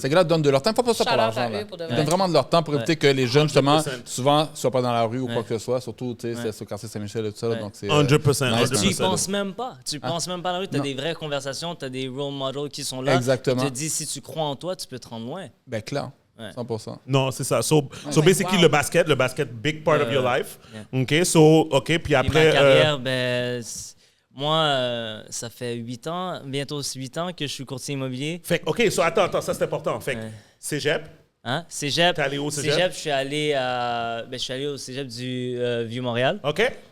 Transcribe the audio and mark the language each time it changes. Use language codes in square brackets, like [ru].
[fr] Ces gars-là donnent de leur temps. Faut pas ça pour l'argent. Ils donnent vraiment de leur temps pour éviter que les jeunes, justement, souvent, soient pas dans la rue ou quoi que ce soit. Surtout, tu sais, c'est sur le quartier Saint-Michel et tout ça. Donc, c'est 100%. Tu y penses même pas. Tu penses même pas à la rue. Tu as des vraies conversations. Tu as des role models qui sont là. Exactement. Tu te dis, si tu crois en toi, tu peux te rendre loin. Ben, clair. 100%. Non, c'est ça. [en] So basically, [fr] le basket, [en] big part of your life. [fr] OK, puis après... ma carrière, moi, ça fait 8 ans, bientôt 8 ans que je suis courtier immobilier. OK, attends, ça c'est important. Fait Cégep. Hein? Cégep. T'es allé au Cégep? Cégep, je suis allé au Cégep du Vieux-Montréal. OK.